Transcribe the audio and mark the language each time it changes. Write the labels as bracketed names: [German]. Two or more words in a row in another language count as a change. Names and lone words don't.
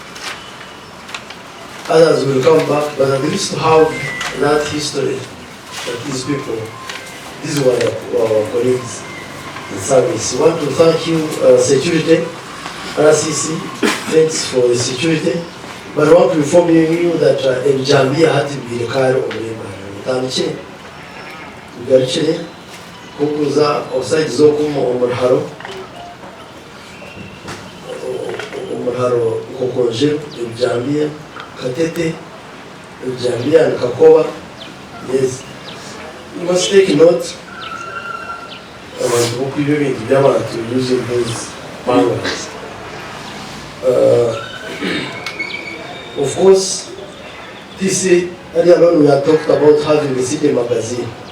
[English] others will come back, but at least to have that history that these people, these were our colleagues in service. We want to thank you, security, RCC, thanks for the security. But I want to inform you that Njambia had to be the car of the Garchini, Kukuza, outside Zokumo, Omaharo, Kokonje, Njambia, Katete, Njambia, and Kakoa. Yes. You must take note. I want to be to using those manuals. Of course, TC, earlier on we had talked about having a city magazine.